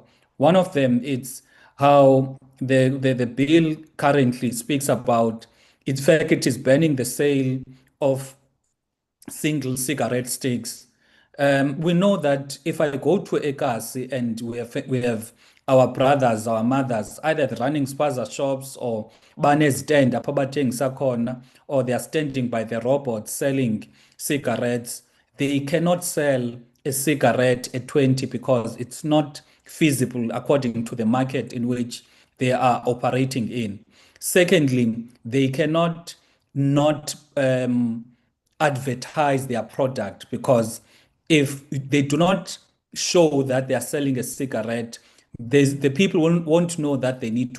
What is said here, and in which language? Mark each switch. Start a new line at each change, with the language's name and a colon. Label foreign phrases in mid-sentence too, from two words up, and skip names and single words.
English: One of them is how the bill currently speaks about, in fact, it is banning the sale of single cigarette sticks. We know that if I go to Ekasi and we have our brothers, our mothers, either running spaza shops or stand
Zulu: apha bathengisa khona,
English: or they are standing by the robots selling cigarettes, they cannot sell a cigarette at 20 because it's not feasible according to the market in which they are operating in. Secondly, they cannot not advertise their product, because if they do not show that they are selling a cigarette, the people won't know that they need to.